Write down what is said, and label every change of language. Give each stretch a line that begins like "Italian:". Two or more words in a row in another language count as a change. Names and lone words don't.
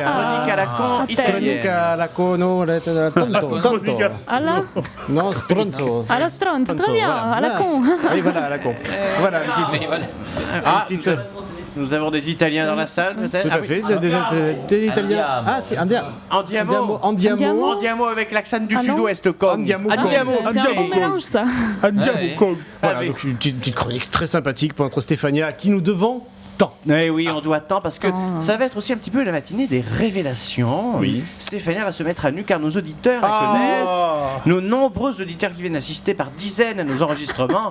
French: Chronique à la con Ah, italienne. chronique à la cono, tonto. À la... Non, stronzo. À la stronzo, très bien, Voilà. à la con. Oui, voilà, à la con. Voilà, une petite. Ah, une petite- nous avons des Italiens dans la salle, peut-être. Tout à fait, des Italiens. Andiamo. Ah, si, Andiamo. Andiamo. Andiamo. Andiamo avec l'accent du Ah non. sud-ouest, comme. Andiamo. Ah, Andiamo. c'est un bon mélange, ça. Andiamo Ouais. con. Voilà, Ah, donc une petite chronique très sympathique pour notre Stéphania, à qui nous devons tant. Eh oui, on doit tant parce que Oh. ça va être aussi un petit peu la matinée des révélations. Oui. Stéphania va se mettre à nu car nos auditeurs la connaissent. Nos nombreux auditeurs qui viennent assister par dizaines à nos enregistrements.